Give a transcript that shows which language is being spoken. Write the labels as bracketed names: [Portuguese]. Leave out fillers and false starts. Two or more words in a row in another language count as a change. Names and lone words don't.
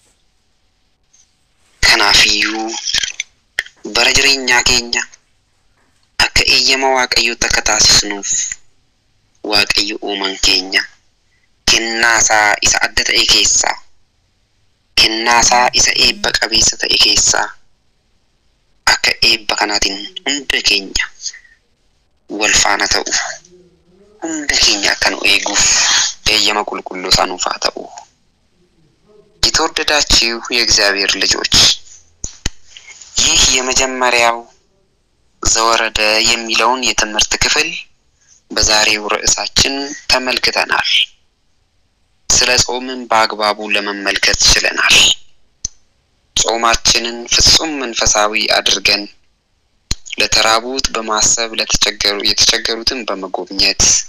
[Oromo] Kanaafiyyuu bara jireenyaa keenya akka eeyyama Waaqayyootti akka taasisnuuf Waaqayyo uumaan keenya kennaasaa isa adda ta'e keessaa, kennaasaa isa eebba qabeessa ta'e keessaa akka eebba kanaatiin hunda keenya wal faana ta'u, hunda keenya akka nu eeguuf eeyyama qulqulluu isaa nuuf haa ta'u. [Amharic] የተወደዳችሁ የእግዚአብሔር ልጆች ይህ የመጀመሪያው ዘወረደ የሚለውን የትምህርት ክፍል በዛሬው ርዕሳችን ተመልክተናል። ስለ ጾምን በአግባቡ ለመመልከት ችለናል። ጾማችንን ፍጹም መንፈሳዊ አድርገን ለተራቡት በማሰብ የተቸገሩትን በመጎብኘት